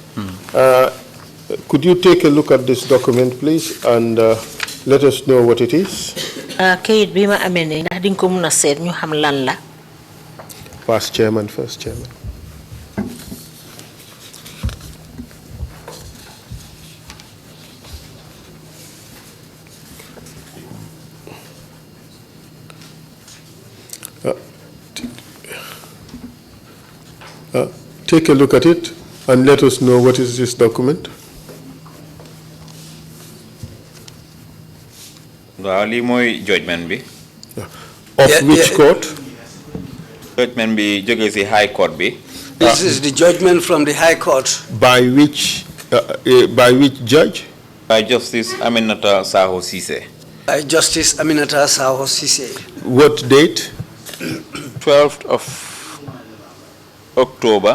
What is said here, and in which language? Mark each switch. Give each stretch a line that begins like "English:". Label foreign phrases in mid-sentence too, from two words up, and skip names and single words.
English: Could you take a look at this document, please, and let us know what it is?
Wolof: Kayit bi ma amee ne ndax di nga ko mën a seet ñu xam lan la.
English: First chairman. Take a look at it and let us know what is this document.
Wolof: waaw lii mooy judgment bi.
English: Of which court?
Wolof: Judgment bi jógee si
English: high court
Wolof: bi.
English: This is the judgment from the high court. By which judge? By Justice Aminata Saho Ceesay. By Justice Aminata Saho Ceesay. What date? 12th of October.